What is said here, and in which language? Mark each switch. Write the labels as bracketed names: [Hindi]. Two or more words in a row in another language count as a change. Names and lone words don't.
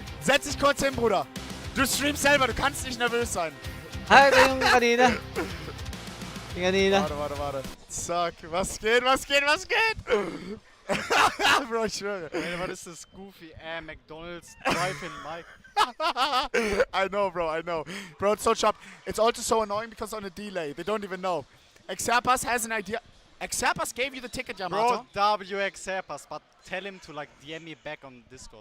[German] Setz dich kurz hin, Bruder. Du streamst selber, du kannst nicht nervös sein. [Filipino] Ah, ito yung kanina. Yung kanina. [German] Warte. Zack, was geht? Bro, ich schwöre. Ey, was ist das? Goofy, McDonald's, Drive-In, Mike. [English] I know, bro, I know. Bro, it's so chopped. It's also so annoying because on a delay. They don't even know. Xerpas has an idea. Xerpas gave you the ticket, Yamato. Bro, WX Xerpas, but tell him to like DM me back on Discord.